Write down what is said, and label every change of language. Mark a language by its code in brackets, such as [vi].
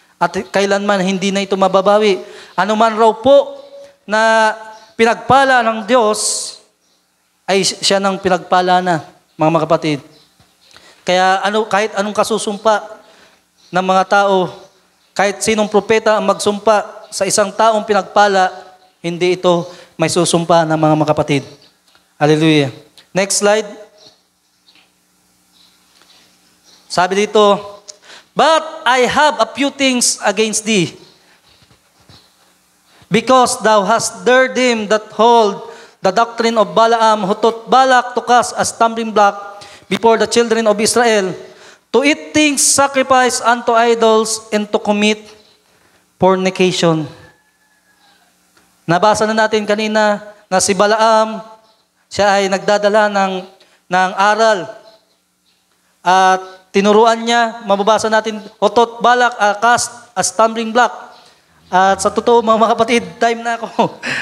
[tl] At kailanman hindi na ito mababawi. Ano man raw po na pinagpala ng Diyos, ay siya nang pinagpala na, mga kapatid. Kaya kahit anong kasusumpa ng mga tao, kahit sinong propeta ang magsumpa sa isang taong pinagpala, hindi ito may susumpa ng mga kapatid. [en] Hallelujah. Next slide. [tl] Sabi dito, [en] but I have a few things against thee, because thou hast dared them that hold the doctrine of Balaam, who taught Balak to cast a stumbling block before the children of Israel, to eat things sacrificed unto idols, and to commit fornication. [tl] Nabasa na natin kanina na si Balaam, siya ay nagdadala ng aral. At tinuruan niya, mababasa natin, otot Balak, [en] cast a stumbling block. [tl] At sa totoo, mga kapatid, time na ako.